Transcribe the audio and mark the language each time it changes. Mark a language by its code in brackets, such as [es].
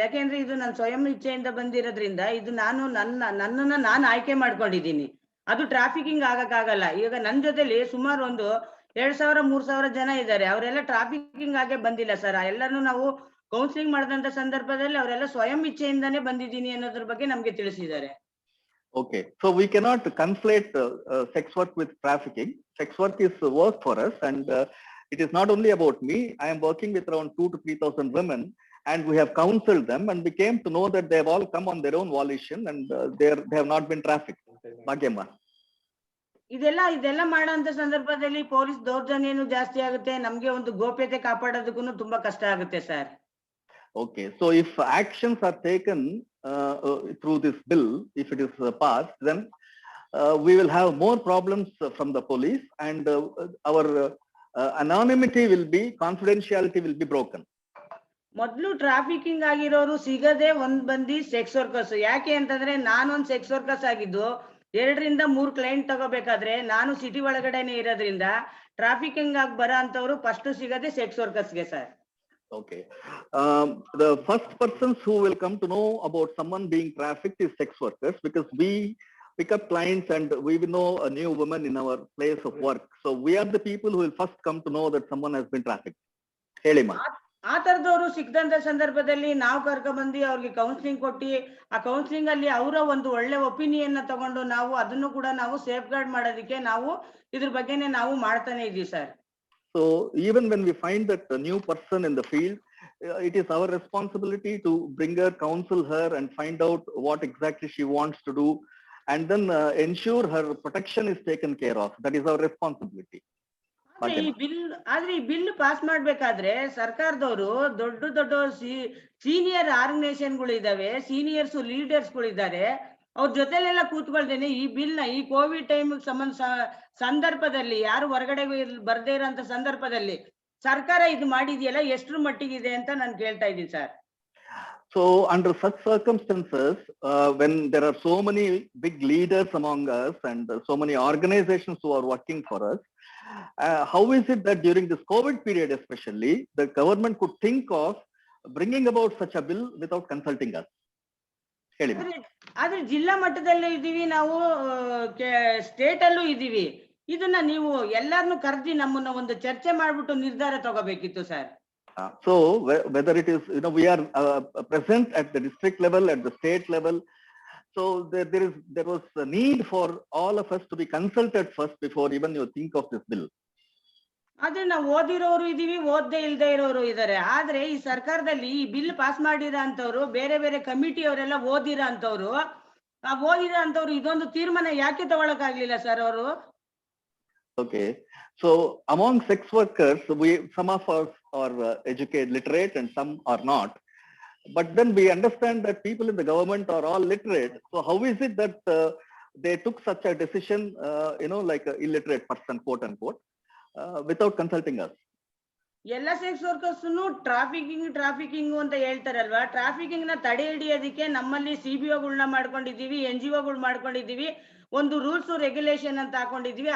[kn] ಯಾಕೆಂದ್ರೆ ಇದು ನನ್ನ ಸ್ವಯಂ ಇಚ್ಛೆಯಿಂದ ಬಂದಿರೋದ್ರಿಂದ ಇದು ನನ್ನನ್ನ ನಾನು ಆಯ್ಕೆ ಮಾಡ್ಕೊಂಡಿದ್ದೀನಿ. ಅದು ಟ್ರಾಫಿಕಿಂಗ್ ಆಗಕ್ಕಾಗಲ್ಲ. ಈಗ ನನ್ನ ಜೊತೆಲಿ ಸುಮಾರು ಒಂದು 2000-3000 ಜನ ಇದ್ದಾರೆ. ಅವರೆಲ್ಲ ಟ್ರಾಫಿಕಿಂಗ್ ಆಗೇ ಬಂದಿಲ್ಲ ಸರ್. ಎಲ್ಲರನ್ನು ನಾವು ಕೌನ್ಸಿಲಿಂಗ್ ಮಾಡಿದಂತ ಸಂದರ್ಭದಲ್ಲಿ ಅವರೆಲ್ಲ ಸ್ವಯಂ ಇಚ್ಛೆಯಿಂದಾನೇ ಬಂದಿದ್ದೀನಿ ಅನ್ನೋದ್ರ ಬಗ್ಗೆ ನಮ್ಗೆ ತಿಳಿಸಿದ್ದಾರೆ. [en] Okay, so we cannot conflate sex work with trafficking. Sex work is work for us, and it is not only about me. I am working with around 2,000 to 3,000 women, and we have counseled them, and we came to know that they have all come on their own volition, and they have not been trafficked. Bhagyamma. [kn] ಇದೆಲ್ಲ ಮಾಡೋಂತ ಸಂದರ್ಭದಲ್ಲಿ police ದೌರ್ಜನ್ಯನೂ ಜಾಸ್ತಿ ಆಗುತ್ತೆ. ನಮ್ಗೆ ಒಂದು ಗೋಪ್ಯತೆ ಕಾಪಾಡೋದಕ್ಕೂ ತುಂಬಾ ಕಷ್ಟ ಆಗುತ್ತೆ sir. [en] Okay, so if actions are taken through this bill, if it is passed, then we will have more problems from the police, and our anonymity will be, confidentiality will be broken. [kn] ಮೊದ್ಲು trafficking ಆಗಿರೋರು ಸಿಗದೆ ಒಂದ್ ಬಂದಿ sex workers. ಯಾಕೆ ಅಂತಂದ್ರೆ ನಾನೊಂದ್ sex workers ಆಗಿದ್ದು 2 ರಿಂದ 3 ಕ್ಲೈಂಟ್ ತಗೋಬೇಕಾದ್ರೆ ನಾನು ಸಿಟಿ ಒಳಗಡೆನೆ ಇರೋದ್ರಿಂದ ಟ್ರಾಫಿಕಿಂಗ್ ಆಗಿ ಬರೋ ಅಂತವ್ರು ಫಸ್ಟ್ ಸಿಗದೆ sex ವರ್ಕರ್ಸ್ಗೆ sir. [en] Okay, the first persons who will come to know about someone being trafficked is sex workers, because we pick up clients and we will know a new woman in our place of work. So we are the people who will first come to know that someone has been trafficked. Helima. [kn] ಆ ತರದವರು ಸಿಕ್ಕದಂತ ಸಂದರ್ಭದಲ್ಲಿ ನಾವು ಕರ್ಕೊಂಡ್ಬಂದು ಅವ್ರಿಗೆ counselling ಕೊಟ್ಟು ಆ counselling ಅಲ್ಲಿ ಅವರ ಒಂದು ಒಳ್ಳೆ ಒಪಿನಿಯನ್ ತಗೊಂಡು ನಾವು ಅದನ್ನು ಕೂಡ ನಾವು ಸೇಫ್ ಗಾರ್ಡ್ ಮಾಡೋದಕ್ಕೆ ನಾವು ಇದ್ರ ಬಗ್ಗೆನೆ ನಾವು ಮಾಡ್ತಾನೆ ಇದೀವಿ sir. [en] So even when we find that a new person in the field, it is our responsibility to bring her, counsel her, and find out what exactly she wants to do, and then ensure her protection is taken care of. That is our responsibility. [kn] ಆದ್ರೆ ಈ bill pass ಮಾಡ್ಬೇಕಾದ್ರೆ ಸರ್ಕಾರದವರು ದೊಡ್ಡ senior ಆರ್ಗನೈಸೇಷನ್ಗಳು ಇದಾವೆ, seniors leaders ಗಳು ಇದ್ದಾರೆ. ಅವ್ರ ಜೊತೆಲೆಲ್ಲ ಕೂತ್ಕೊಳ್ತೇನೆ ಈ ಬಿಲ್ ನ ಈ ಕೋವಿಡ್ ಟೈಮ್ ಸಂದರ್ಭದಲ್ಲಿ ಯಾರು ಹೊರಗಡೆ ಬರ್ದೇ ಇರೋಂತ ಸಂದರ್ಭದಲ್ಲಿ ಸರ್ಕಾರ ಇದು ಮಾಡಿದೆಯಲ್ಲ ಎಷ್ಟರ ಮಟ್ಟಿಗಿದೆ ಅಂತ ನಾನು ಕೇಳ್ತಾ ಇದ್ದೀನಿ sir. [en] So under such circumstances, when there are so many big leaders among us and so many organizations who are working for us, how is it that during this COVID period especially, the government could think of bringing about such a bill without consulting us? [kn] ಆದ್ರೆ ಜಿಲ್ಲಾ ಮಟ್ಟದಲ್ಲೇ ಇದೀವಿ ನಾವು, state ಅಲ್ಲೂ ಇದೀವಿ. ಇದನ್ನ ನೀವು ಎಲ್ಲಾರನ್ನು ಕರೆದಿ ನಮ್ಮನ್ನ ಒಂದು ಚರ್ಚೆ ಮಾಡ್ಬಿಟ್ಟು ನಿರ್ಧಾರ ತಗೋಬೇಕಿತ್ತು sir. [en] So whether it is, we are present at the district level, at the state level. So there was a need for all of us to be consulted first before even you think of this bill. [kn] ಆದ್ರೆ ನಾವು ಓದಿರೋರು ಇದೀವಿ, ಓದ್ದೇ ಇಲ್ದೇ ಇರೋರು ಇದಾರೆ. ಆದ್ರೆ ಈ ಸರ್ಕಾರದಲ್ಲಿ ಈ ಬಿಲ್ ಪಾಸ್ ಮಾಡಿರೋ ಅಂತವ್ರು, ಬೇರೆ ಬೇರೆ ಕಮಿಟಿ ಅವರೆಲ್ಲ ಓದಿರೋ ಅಂತವ್ರು, ಇದೊಂದು ತೀರ್ಮಾನ ಯಾಕೆ ತಗೊಳಕ್ ಆಗ್ಲಿಲ್ಲ ಸರ್ ಅವರು? [en] Okay, so among sex workers, some of us are educated, literate, and some are not. But then we understand that people in the government are all literate. So how is it that they took such a decision, like an illiterate person, quote unquote, without consulting us? [kn] ಎಲ್ಲ sex workers trafficking ಅಂತ ಹೇಳ್ತಾರಲ್ವಾ. Trafficking ನ ತಡೆ ಹಿಡಿಯೋದಕ್ಕೆ ನಮ್ಮಲ್ಲಿ CBOಗಳನ್ನ ಮಾಡ್ಕೊಂಡಿದೀವಿ, NGOಗಳು ಮಾಡ್ಕೊಂಡಿದೀವಿ, ಒಂದು rules regulation ಅಂತ ಹಾಕೊಂಡಿದೀವಿ.